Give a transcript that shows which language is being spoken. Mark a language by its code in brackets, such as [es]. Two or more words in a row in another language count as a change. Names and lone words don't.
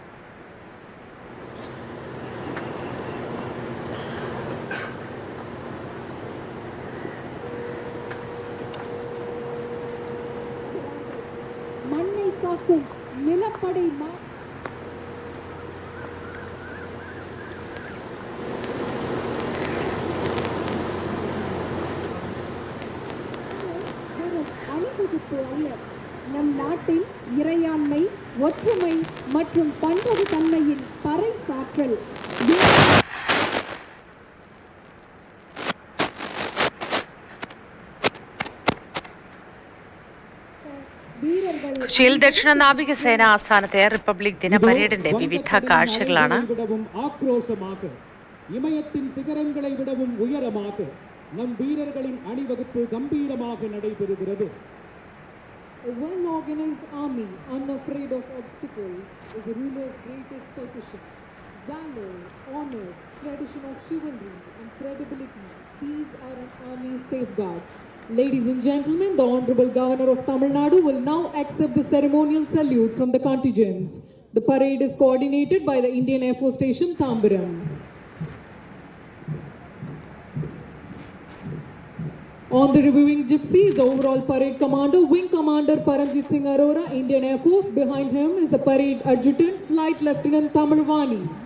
[ta] മണ്ണை காக்கும் நிலப்படை அணிவகுப்பு அல்ல, நம் நாட்டின் இறையாண்மை, ஒற்றுமை மற்றும் பன்முக தன்மையின் பறைசாற்றல். [ml] കൊച്ചിയിൽ ദക്ഷിണ നാവികസേന ആസ്ഥാനത്തെ റിപ്പബ്ലിക് ദിന പരേഡിന്റെ വിവിധ കാഴ്ചകളാണ്. [ta] இமயத்தின் சிகரங்களை விடவும் உயரமாக நம் வீரர்களின் அணிவகுப்பு கம்பீரமாக நடைபெறுகிறது. [en] A well-organized army, unafraid of obstacles, is a ruler's greatest possession. Valor, honor, tradition of chivalry, and credibility, these are an army's safeguards. Ladies and gentlemen, the Honorable Governor of Tamil Nadu will now accept the ceremonial salute from the contingents. The parade is coordinated by the Indian Air Force Station, Tambaram. On the reviewing gypsy is the overall parade commander, Wing Commander Paramjit Singh Arora, Indian Air Force. Behind him is the parade adjutant, Flight Lieutenant Tamilvani.